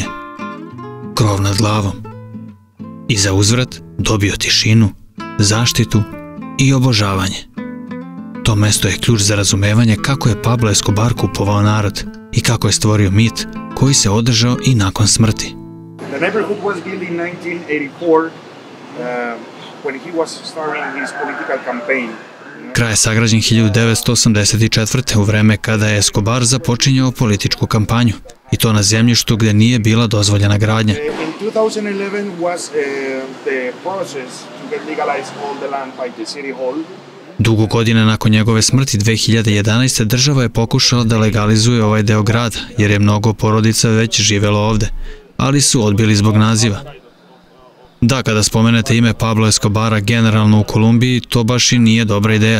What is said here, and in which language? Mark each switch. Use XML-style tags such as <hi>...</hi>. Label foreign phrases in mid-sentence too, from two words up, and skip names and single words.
<sr>Krov nad glavom. I za uzvrat dobio tišinu, zaštitu i obožavanje. To mesto je ključ za razumevanje kako je Pablo Escobar kupovao narod i kako je stvorio mit koji se održao i nakon smrti.</sr> <en>The neighborhood was built in 1984 when he was starting his political campaign.</en> <sr>Kraj je sagrađen 1984. u vreme kada je Escobar započinjao političku kampanju, i to na zemljištu gdje nije bila dozvoljena gradnja.</sr> <en>In 2011 was the process to get legalized all the land by the city hall.</en> <sr>Dugo godina nakon njegove smrti 2011. država je pokušala da legalizuje ovaj deo grada, jer je mnogo porodica već živelo ovde, ali su odbili zbog naziva. Da, kada spomenete ime Pablo Escobara generalno u Kolumbiji, to baš i nije dobra ideja.</sr>